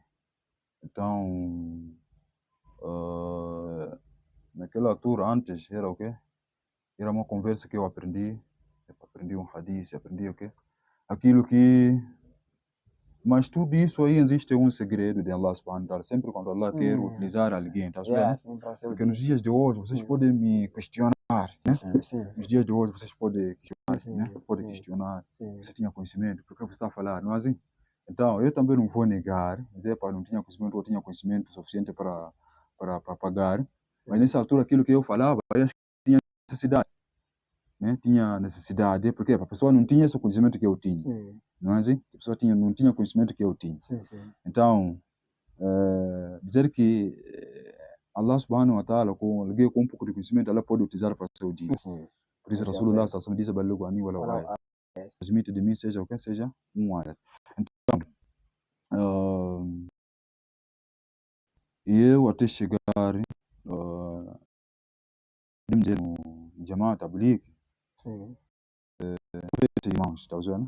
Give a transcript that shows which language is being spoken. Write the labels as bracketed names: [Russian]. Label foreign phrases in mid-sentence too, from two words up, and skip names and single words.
[Portuguese] Então, naquela altura, antes, era o quê? Era uma conversa que eu aprendi. Aprendi um hadith, aprendi o quê? Aquilo que... Mas tudo isso aí existe um segredo de Allah [Arabic] سبحانه وتعالى. [Portuguese] Sempre quando Allah quer utilizar alguém, tá vendo? Porque nos dias de hoje vocês podem me questionar, né? Nos dias de hoje vocês podem questionar, né? Podem questionar. Você tinha conhecimento, por que você está a falar? Não é assim? Então, eu também não vou negar, dizer para não tinha conhecimento ou tinha conhecimento suficiente para pagar. Mas nessa altura aquilo que eu falava, eu acho que tinha necessidade. Né? Tinha necessidade, porque a pessoa não tinha esse conhecimento que eu tinha. Não é assim? A pessoa não tinha conhecimento que eu tinha. Então, dizer que Allah [Arabic] سبحانه وتعالى, [Portuguese] com alguém com um pouco de conhecimento, ela pode utilizar para o seu dia. Por isso, [Arabic] رسول الله صلى الله عليه وسلم diz: "بلغوا عني ولو آية." [Portuguese] Transmite de mim, seja o que seja, um ayat. Então, e eu até chegar, podemos dizer, no Jamaat Tabligh, irmãos, está vendo?